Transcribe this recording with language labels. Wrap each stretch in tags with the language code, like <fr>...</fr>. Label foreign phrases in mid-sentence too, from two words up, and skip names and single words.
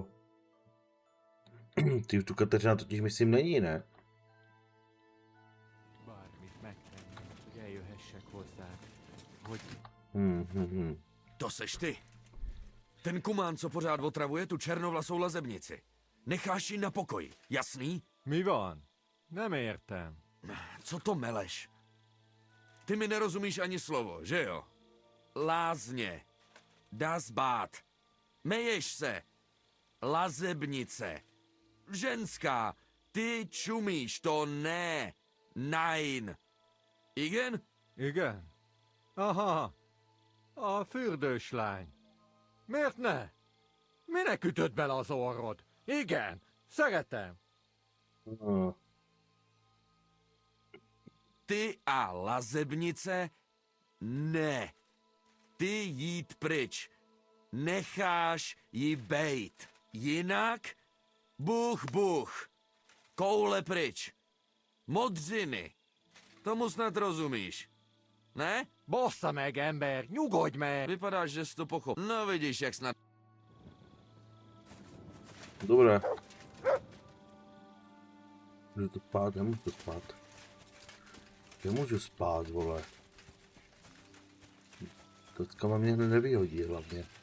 <cs>Ty už tu Kateřina totiž myslím není, ne? To seš ty. Ten kumán, co pořád otravuje tu černovlasou lazebnici. Necháš ji na pokoji, jasný?</cs> <hu>Mi van. Nem értem.</hu> <cs>Co to meleš? Ty mi nerozumíš ani slovo, že jo?</cs> <de>Lázně. Das Bad.</de> <cs>Meješ se. Lazebnice. Ženská. Ty čumíš, to ne.</cs> <hu>Nein. Igen? Igen. Aha. A fürdős lány. Miért ne? Minek ütött bele az orrod? Igen, szeretem.</hu> <cs>Ty a lazebnice? Ne. Ty jít pryč. Necháš ji bejt. Jinak? Buch. Koule pryč. Modřiny. Tomu snad rozumíš. Ne?</cs> <hu>Bassza meg, ember, nyugodj meg!</hu> <cs>Vypadáš, že jsi to pochopil. No vidíš, jak snad... Dobré. Můžu to spát, nemůžu spát. Nemůžu spát, vole. Tockama mě nevyhodí hlavně.</cs>